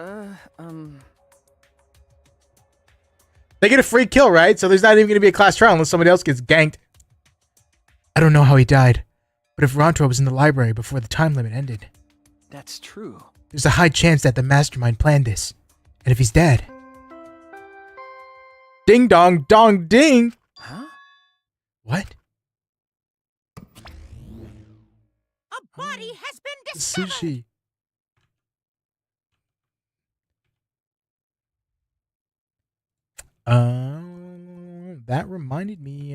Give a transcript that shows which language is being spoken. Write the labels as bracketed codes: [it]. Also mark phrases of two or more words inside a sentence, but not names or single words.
[en] They get a free kill, right? So there's not even going to be a class trial unless somebody else gets ganked. I don't know how he died, but if Rantaro was in the library before the time limit ended, That's true. there's a high chance that the mastermind planned this. And if he's dead... Ding dong dong ding! Huh? A What? body has been discovered. Sushi. That reminded me.